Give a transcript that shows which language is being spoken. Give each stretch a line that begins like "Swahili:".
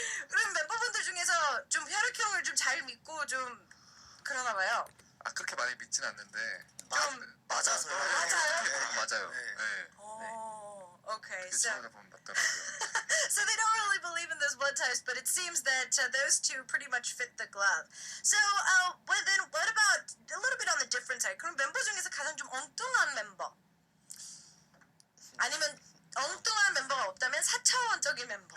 Korean: 그럼 멤버분들 중에서 좀 혈액형을 좀 잘 믿고 좀 그러나 봐요. 아 그렇게 많이 믿진 않는데 맞아서요. 맞아요? 맞아요. 네. 네.
English: Oh, okay.
Korean: 그
English: So,
Korean: 친구가 보면 맞더라고요.
English: So they don't really believe in those blood types, but it seems that those two pretty much fit the glove. So, well then, what about a little bit on the different side?
Korean: 그럼 멤버 중에서 가장 좀 엉뚱한 멤버? 아니면 엉뚱한 멤버가 없다면 4차원적인 멤버.